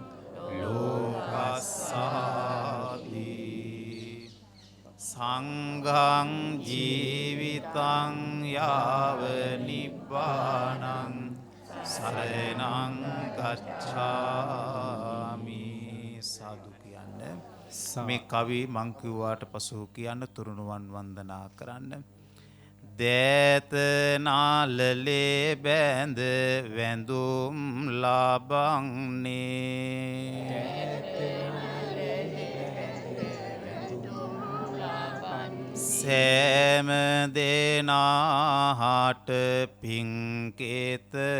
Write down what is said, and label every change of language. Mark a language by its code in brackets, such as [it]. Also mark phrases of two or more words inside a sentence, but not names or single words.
[pi] ලෝකස්සාති සංඝං ජීවිතං යාව නිබ්බානං සරණං ගච්ඡාමි [si] සාදු කියන්න මේ කවි මං කිව්වාට පසු කියන්න තුරුණුවන් වන්දනා කරන්න දෑත නාලලේ බැඳ වැඳුම් ලබන්නේ සෑම දෙනාහට පිංකේත